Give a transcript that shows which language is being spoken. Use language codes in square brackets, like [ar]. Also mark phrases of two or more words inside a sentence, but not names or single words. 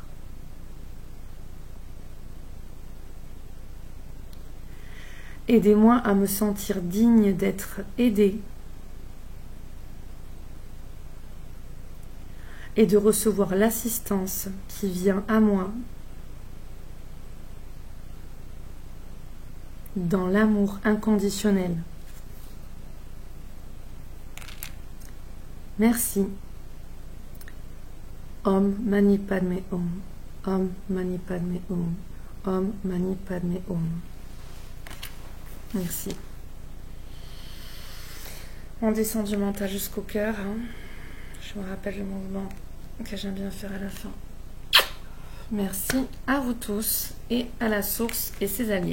[fr] Aidez-moi à me sentir digne d'être aidée et de recevoir l'assistance qui vient à moi dans l'amour inconditionnel. Merci. [sa] Om Mani Padme Om. Om Mani Padme Om. Om Mani Padme Om. [fr] Merci. On descend du mental jusqu'au cœur. Hein. Je me rappelle le mouvement que j'aime bien faire à la fin. Merci à vous tous et à la source et ses alliés.